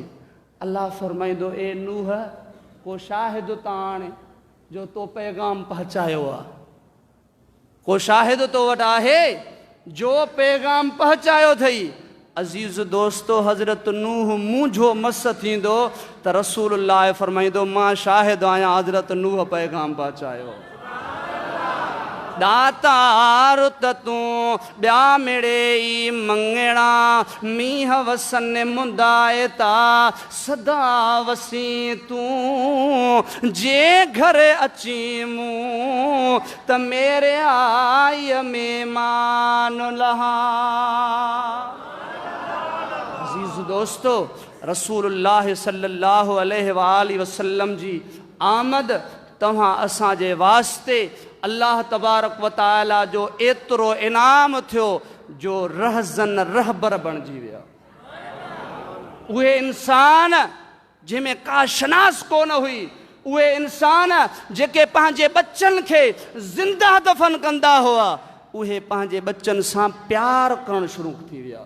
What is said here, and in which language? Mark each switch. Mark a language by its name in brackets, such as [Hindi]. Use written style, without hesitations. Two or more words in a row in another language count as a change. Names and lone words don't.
[Sindhi] अल्लाह फरमाईंदो, ए नूह, को शाहिद त आणे जो तो पैगाम पहुचायो आहे, को शाहिद तो वटि आहे जो पैगाम पहुचायो अथई। अज़ीज़ दोस्तो हज़रत नूह मुंझो मस थींदो त रसूलुल्लाह फरमाईंदो मां शाहिद आहियां हज़रत नूह पैगाम पहुचायो। दातार त तूं ॿिया मिड़े ई मंगणा मींह वसन मुंदाए ता सदा वसी तूं जे घर अची मूं त मेरे आई मेहमान लहा। अज़ीज़ दोस्तो रसूलुल्लाह [Arabic] صلى الله عليه وسلم [Sindhi] जी आमद तव्हां असांजे वास्ते [Arabic] الله تبارك وتعالى [Sindhi] जो एतिरो इनाम थियो जो रहज़न रहबर बणिजी विया। उहे इंसान जंहिंमें का शनास कोन हुई, उहे इंसान जेके पंहिंजे बच्चनि खे ज़िंदा दफ़न कंदा हुआ, उहे पंहिंजे बच्चनि सां प्यार करणु शुरू थी विया।